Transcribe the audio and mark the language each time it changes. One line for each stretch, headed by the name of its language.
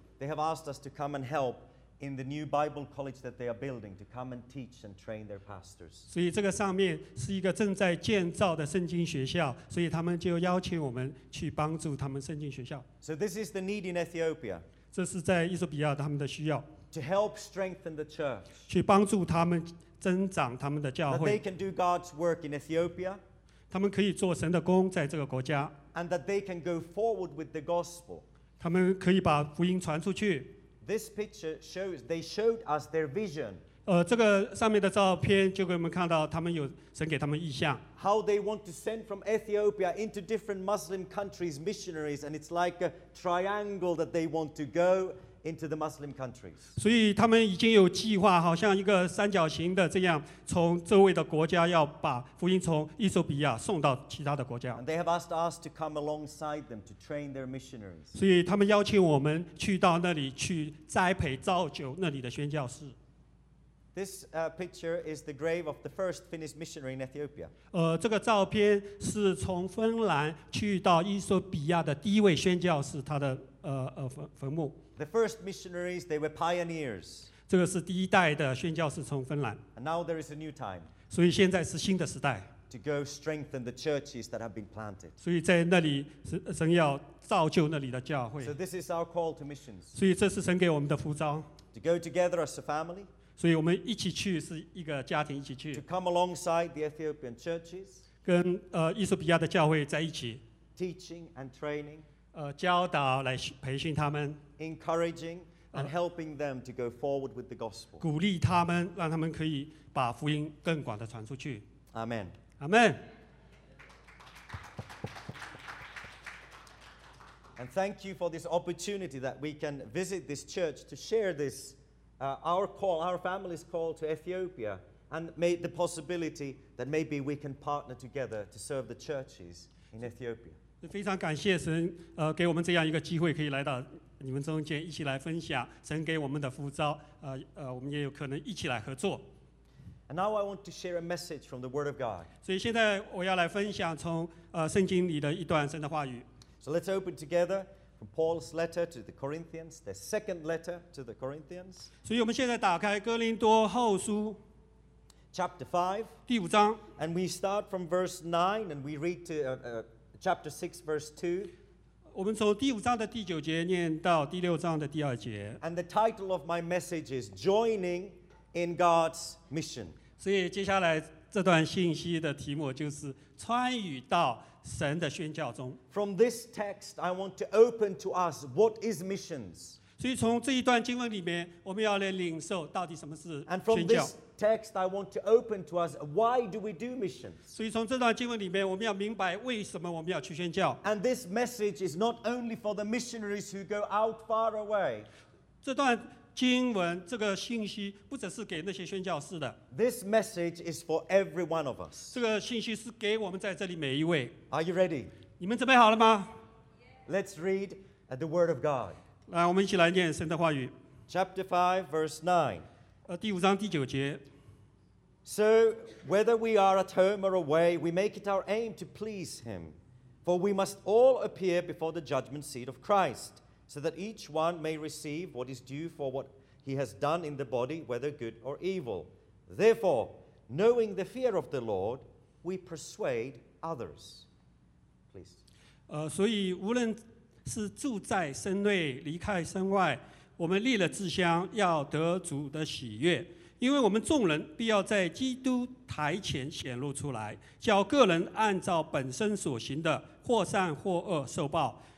English: They have asked us to come and help in the new Bible college that they are building to come and teach and train their pastors.
Chinese: 所以这个上面是一个正在建造的圣经学校，所以他们就邀请我们去帮助他们圣经学校。
English: So this is the need in Ethiopia.
Chinese: 这是在伊索比亚他们的需要。
English: To help strengthen the church.
Chinese: 去帮助他们增长他们的教会。
English: That they can do God's work in Ethiopia.
Chinese: 他们可以做神的工在这个国家。
English: And that they can go forward with the gospel.
Chinese: 他们可以把福音传出去。
English: This picture shows they showed us their vision.
Chinese: 这个上面的照片就给我们看到，他们有神给他们意象。
English: How they want to send from Ethiopia into different Muslim countries missionaries, and it's like a triangle that they want to go into the Muslim countries.
Chinese: 所以他们已经有计划，好像一个三角形的这样，从周围的国家要把福音从伊索比亚送到其他的国家。
English: And they have asked us to come alongside them to train their missionaries.
Chinese: 所以他们邀请我们去到那里去栽培造就那里的宣教士。
English: This picture is the grave of the first Finnish missionary in Ethiopia.
Chinese: 这个照片是从芬兰去到伊索比亚的第一位宣教士他的坟墓。
English: The first missionaries, they were pioneers.
Chinese: 这个是第一代的宣教士从芬兰。
English: And now there is a new time.
Chinese: 所以现在是新的时代。
English: To go strengthen the churches that have been planted.
Chinese: 所以在那里神要造就那里的教会。
English: So this is our call to missions.
Chinese: 所以这是神给我们的呼召。
English: To go together as a family.
Chinese: 所以我们一起去是一个家庭一起去。
English: To come alongside the Ethiopian churches.
Chinese: 跟伊索比亚的教会在一起。
English: Teaching and training.
Chinese: 教导来培训他们。
English: Encouraging and helping them to go forward with the gospel.
Chinese: 鼓励他们，让他们可以把福音更广的传出去。 Amen. Amen.
English: And thank you for this opportunity that we can visit this church to share this our call, our family's call to Ethiopia, and make the possibility that maybe we can partner together to serve the churches in Ethiopia.
Chinese: 非常感谢神，给我们这样一个机会，可以来到。你们中间一起来分享神给我们的呼召，我们也有可能一起来合作。
English: And now I want to share a message from the Word of God.
Chinese: 所以现在我要来分享从圣经里的一段神的话语。
English: So let's open together from Paul's letter to the Corinthians, the second letter to the Corinthians.
Chinese: 所以我们现在打开哥林多后书。
English: Chapter 5.
Chinese: 第五章。
English: And we start from verse 9 and we read to chapter 6 verse 2.
Chinese: 我们从第五章的第九节念到第六章的第二节。
English: And the title of my message is Joining in God's Mission.
Chinese: 所以接下来这段信息的题目就是参与到神的宣教中。
English: From this text, I want to open to us what is missions.
Chinese: 所以从这一段经文里面，我们要来领受到底什么是宣教。
English: And from this text, I want to open to us why do we do missions.
Chinese: 所以从这段经文里面，我们要明白为什么我们要去宣教。
English: And this message is not only for the missionaries who go out far away.
Chinese: 这段经文这个信息不只是给那些宣教士的。
English: This message is for every one of us.
Chinese: 这个信息是给我们在这里每一位。
English: Are you ready?
Chinese: 你们准备好了吗？
English: Let's read the Word of God.
Chinese: 来，我们一起来念神的话语。
English: Chapter 5, verse 9.
Chinese: 第五章第九节。
English: So, whether we are at home or away, we make it our aim to please him. For we must all appear before the judgment seat of Christ, so that each one may receive what is due for what he has done in the body, whether good or evil. Therefore, knowing the fear of the Lord, we persuade others. Please.
Chinese: 所以无论是住在身内，离开身外，我们立了志向，要得主的喜悦，因为我们众人必要在基督台前显露出来，叫个人按照本身所行的或善或恶受报。